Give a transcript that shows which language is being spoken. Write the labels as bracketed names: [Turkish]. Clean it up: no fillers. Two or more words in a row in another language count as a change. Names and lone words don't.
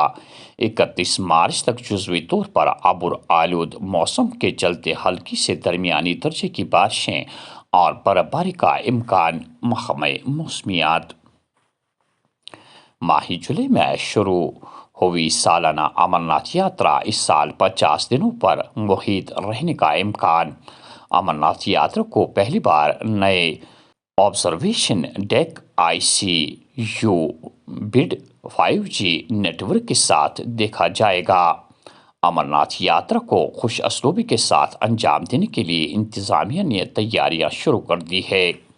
[Urdu] 31 مارچ تک جزوی طور پر ابر آلود موسم کے چلتے ہلکی سے درمیانی درجے کی بارشیں اور برف باری کا امکان۔ محکمہ موسمیات۔ ماہ جولائی میں شروع ہوئی سالانہ امرناتھ یاترا اس سال 50 دنوں پر محیط رہنے کا امکان۔ امرناتھ یاترا کو پہلی بار نئے [English] observation deck [Urdu] ICU بڈ 5G نیٹ ورک کے ساتھ دیکھا جائے گا۔ امرناتھ یاترا کو خوش اسلوبی کے ساتھ انجام دینے کے لیے انتظامیہ نے تیاریاں شروع کر دی ہے۔